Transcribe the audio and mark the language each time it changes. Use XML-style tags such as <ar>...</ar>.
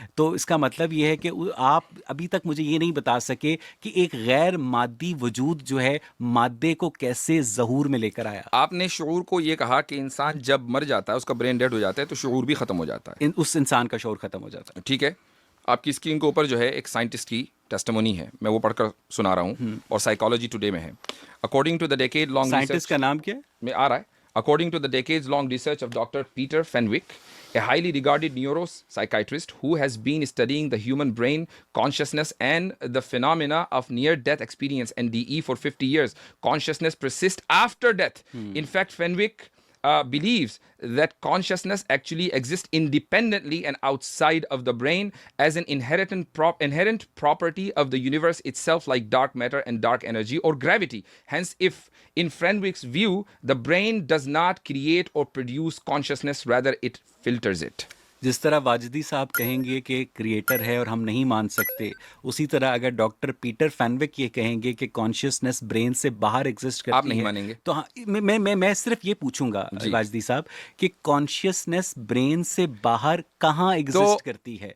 <ur>تو اس کا مطلب یہ ہے کہ آپ ابھی تک مجھے یہ نہیں بتا سکے کہ ایک غیر مادی وجود جو ہے مادے کو کیسے ظہور میں لے کر آیا. آپ نے شعور کو یہ کہا کہ انسان جب مر جاتا ہے، اس کا برین ڈیڈ ہو جاتا ہے، تو شعور بھی ختم ہو جاتا ہے، اس انسان کا شعور ختم ہو جاتا ہے. ٹھیک ہے. آپ کی اسکرین کے اوپر جو ہے ایک سائنٹسٹ کی ٹیسٹیمونی ہے، میں وہ پڑھ کر سنا رہا ہوں، اور سائیکالوجی ٹوڈے میں ہے.</ur> <en>according to the decade long</en> <ur>scientist کا نام کیا ہے؟ میں آ رہا ہے.</ur> <en>According to the decades-long research of Dr. Peter Fenwick, a highly regarded neuropsychiatrist who has been studying the human brain, consciousness, and the phenomena of near-death experience, NDE, for 50 years, consciousness persists after death. In fact, Fenwick believes that consciousness actually exists independently and outside of the brain as an inherent property of the universe itself, like dark matter and dark energy or gravity. Hence, if in Fenwick's view, the brain does not create or produce consciousness, rather it filters it.</en> <ur>جس طرح واجدی صاحب کہیں گے کہ creator ہے اور ہم نہیں مان سکتے، اسی طرح اگر ڈاکٹر پیٹر فینوک یہ کہیں گے کہ کانشیسنس برین سے باہر ایگزسٹ کرتی ہے، آپ نہیں مانیں گے. تو میں صرف یہ پوچھوں گا واجدی صاحب کہ کانشیسنس برین سے باہر کہاں ایگزسٹ کرتی ہے،</ur>